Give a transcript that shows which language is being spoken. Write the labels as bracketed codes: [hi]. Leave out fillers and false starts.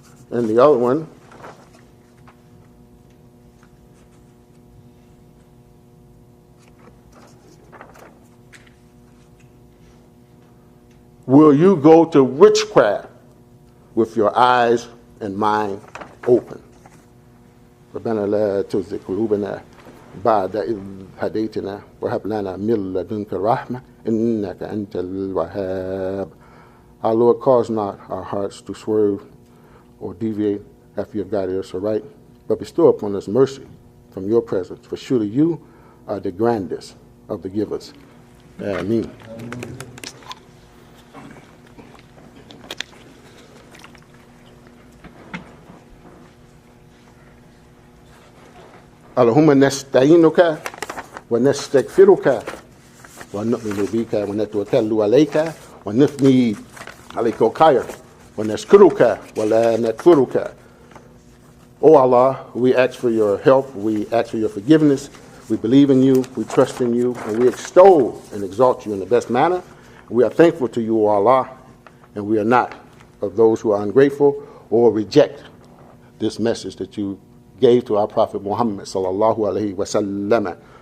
[en] And the other one, will you go to witchcraft with your eyes and mind open? [ar] ربنا لا تزغ قلوبنا بعد إذ هديتنا وهب لنا من لدنك رحمة إنك أنت الوهاب. [en] Our Lord, cause not our hearts to swerve or deviate after you have guided us aright, but bestow upon us mercy from your presence, for surely you are the grandest of the givers. [ar] Ameen. اللهم نستعينك ونستغفرك ونؤمن بك ونتوكل عليك ونثني عليك وكاير ونشكرك ولا نكفرك. [en] O Allah, we ask for your help, we ask for your forgiveness, we believe in you, we trust in you, and we extol and exalt you in the best manner. We are thankful to you, O Allah, and we are not of those who are ungrateful or reject this message that you gave to our Prophet Muhammad sallallahu alaihi wasallam.